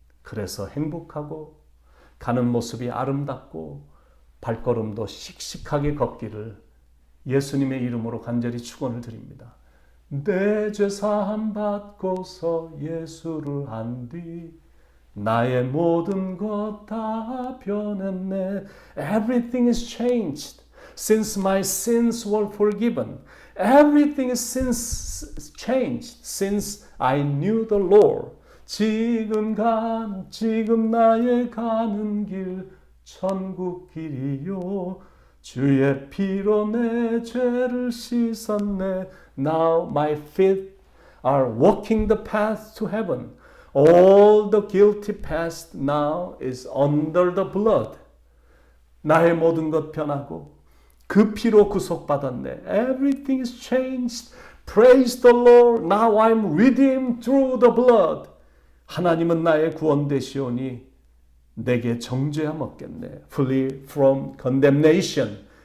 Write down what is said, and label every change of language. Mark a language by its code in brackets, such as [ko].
[ko] 그래서 행복하고 가는 모습이 아름답고 발걸음도 씩씩하게 걷기를 예수님의 이름으로 간절히 축원을 드립니다. 내 죄 사함 받고서 예수를 한 뒤 나의 모든 것 다 변했네. [en] Everything is changed since my sins were forgiven. Everything is since changed since I knew the Lord. [ko] 지금 나의 가는 길 천국 길이요. 주의 피로 내 죄를 씻었네. [en] Now my feet are walking the path to heaven. All the guilty past now is under the blood. [ko] 나의 모든 것 변하고 그 피로 구속받았네. [en] Everything is changed. Praise the Lord. Now I'm redeemed through the blood. [ko] 하나님은 나의 구원 되시오니 내게 정죄함 없겠네. [en] Flee from condemnation.